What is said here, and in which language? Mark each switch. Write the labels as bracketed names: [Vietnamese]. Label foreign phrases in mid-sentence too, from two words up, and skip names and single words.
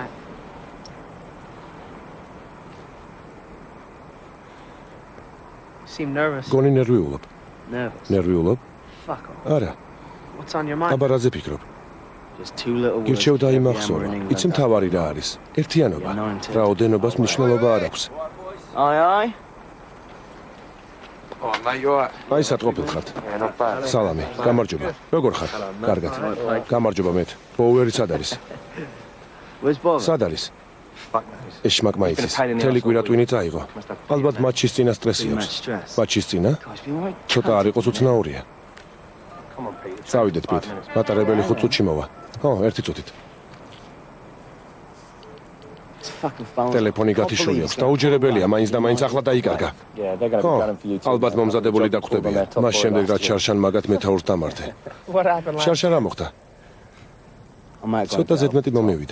[Georgian] გონი ნერვიულობ. ნერვიულობ? არა. აბა რაზე ფიქრობ? გირჩევ დაიმახსოვრე. იცი მთავარი რა არის? ერთიანობა. რაოდენობას მნიშვნელობა არ აქვს. [English] Aye. Oh, mate, you alright? [Georgian] აი სათყოფილ ხართ. სალამი, გამარჯობა. როგორ ხარ? კარგად. გამარჯობა მეთ. ბოუერი სად არის? [English] Where's Bob? [Georgian] სად არის? [English] Fuck knows. [Georgian] ეს შმაკმა იცის. თელი კვირა ტვინი წაიღო. ალბათ მატჩის წინა სტრესი აქვს. მატჩის წინა? ცოტა არ იყოს უცნაურია. [English] Come on, Peter. [Georgian] წავიდეთ პიტ. მატარებელი 5 წუთში მოვა. ო, 1 წუთით. ტელეფონი გათიშული აქვს. დაუჯერებელია, მაინც და მაინც ახლა დაიკარგა. ხო, ალბათ მომზადებული დაგვხვდებია. მას შემდეგ რაც შარშან მაგათ მეთაურს დამართე. შარშან რა მოხდა? ცოტა ზედმეტი მომივიდა.